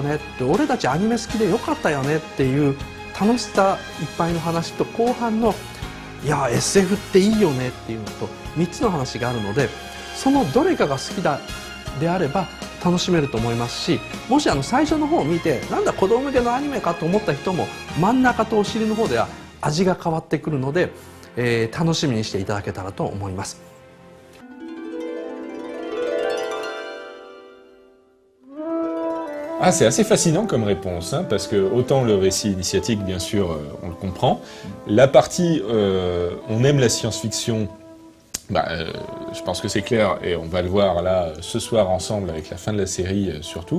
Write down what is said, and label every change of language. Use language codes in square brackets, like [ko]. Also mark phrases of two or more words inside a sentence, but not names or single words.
[ja] ねって、俺たちアニメ好きでよかったよねっていう楽しさいっぱいの話と、後半のいや SF っていいよねっていうのと3つの話があるので、そのどれかが好きだであれば楽しめると思いますし、もし最初の方を見てなんだ子供向けのアニメかと思った人も真ん中とお尻の方では味が変わってくるので、楽しみにしていただけたらと思います。 [fr] Ah, c'est assez fascinant comme réponse, hein, parce que autant le récit initiatique, bien sûr, on le comprend. La partie on aime la science-fiction, je pense que c'est clair, et on va le voir là ce soir ensemble avec la fin de la série surtout.